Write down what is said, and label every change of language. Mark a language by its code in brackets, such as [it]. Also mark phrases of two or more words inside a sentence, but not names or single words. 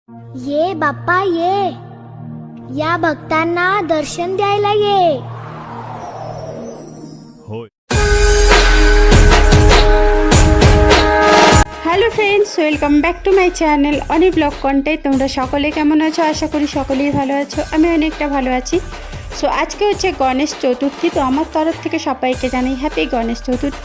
[mr] ये बाप्पा ये या भक्तांना दर्शन द्यायला ये। होय। [en] Hello friends, welcome back to my channel Oni blog content. [bn] তোমরা সকলে কেমন আছো? আশা করি সকলেই ভালো আছো। আমি অনেকটা ভালো আছি। সো আজকে হচ্ছে গণেশ চতুর্থী। তো আমার তরফ থেকে সবাইকে জানাই হ্যাপি গণেশ চতুর্থী।